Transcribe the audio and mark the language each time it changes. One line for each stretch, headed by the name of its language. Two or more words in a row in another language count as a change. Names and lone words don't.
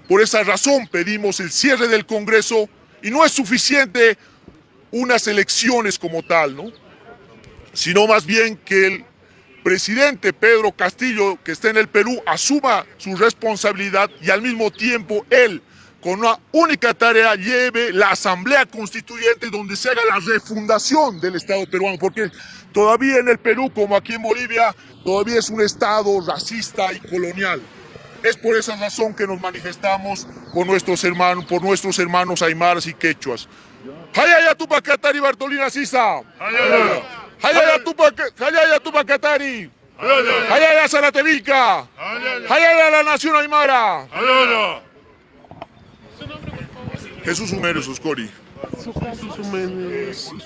Spanish: Por esa razón pedimos el cierre del Congreso y no es suficiente unas elecciones como tal, sino más bien que el presidente Pedro Castillo, que está en el Perú, asuma su responsabilidad y al mismo tiempo él, con una única tarea, lleve la Asamblea Constituyente donde se haga la refundación del Estado peruano, porque todavía en el Perú, como aquí en Bolivia, todavía es un Estado racista y colonial. Es por esa razón que nos manifestamos por nuestros hermanos aymaras y quechuas. Hayaya Tupac Katari Bartolina Sisa. Hayaya Tupac Katari. Hayaya Saratevica. Hayaya la nación aymara. Jesús Humero Suscori.